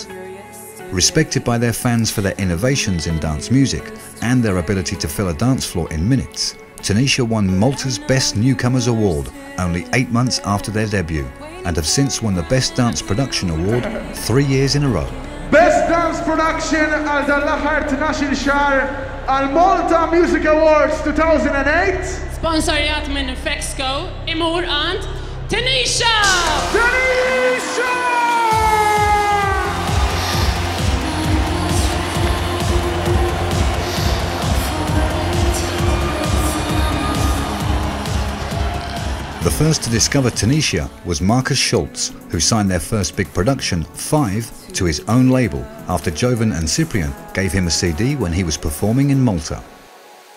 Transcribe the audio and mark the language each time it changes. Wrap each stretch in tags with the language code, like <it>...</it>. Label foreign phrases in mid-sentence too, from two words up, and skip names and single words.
<en>Respected by their fans for their innovations in dance music and their ability to fill a dance floor in minutes, Tenishia won Malta's Best Newcomers Award only 8 months after their debut and have since won the Best Dance Production Award 3 years in a row.</en> <mt>Best Dance Production għal dal-aħħar 12 xahar għal Malta Music Awards 2008. Sponsorjat minn Fexco, imur għand Tenishia! Tenishia!</mt> <en>The first to discover Tenishia was Marcus Schultz, who signed their first big production, 5, to his own label after Jovan and Cyprian gave him a CD when he was performing in Malta.</en>